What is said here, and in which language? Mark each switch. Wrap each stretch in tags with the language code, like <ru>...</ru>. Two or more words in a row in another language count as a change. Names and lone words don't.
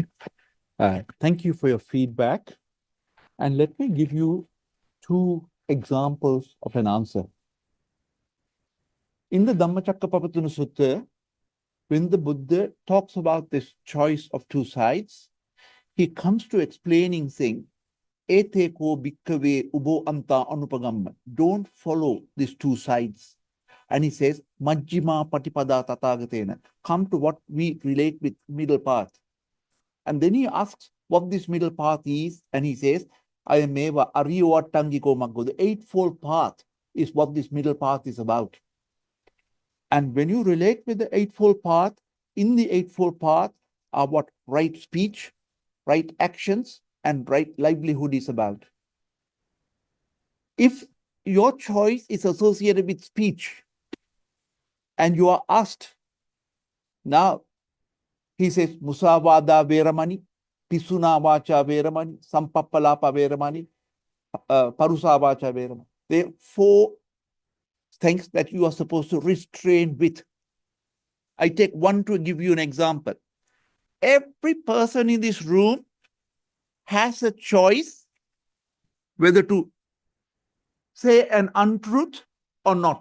<en>Thank you for your feedback. And let me give you 2 examples of an answer. In the Dhammacakkappavattana Sutta, when the Buddha talks about this choice of 2 sides, he comes to explaining saying,</en> <pi>Ete ko bhikkave ubo anta anupagamma.</pi> <en>Don't follow these 2 sides. And he says,</en> <pi>Majjima patipada tathagatena.</pi> <en>Come to what we relate with middle path. And then he asks what this middle path is, and he says,</en> <pi>Ayameva ariyovattangiko maggo.</pi> <en>The eightfold path is what this middle path is about. And when you relate with the eightfold path, in the eightfold path are what right speech, right actions, and right livelihood is about. If your choice is associated with speech, and you are asked, now, he says,</en> <pi>Musavada Veramani, Pisuna Vacha Veramani, Sampappalapa Veramani, Parusa Vacha Veramani.</pi> <en>There are 4 things that you are supposed to restrain with. I take one to give you an example. Every person in this room has a choice whether to say an untruth or not.</en>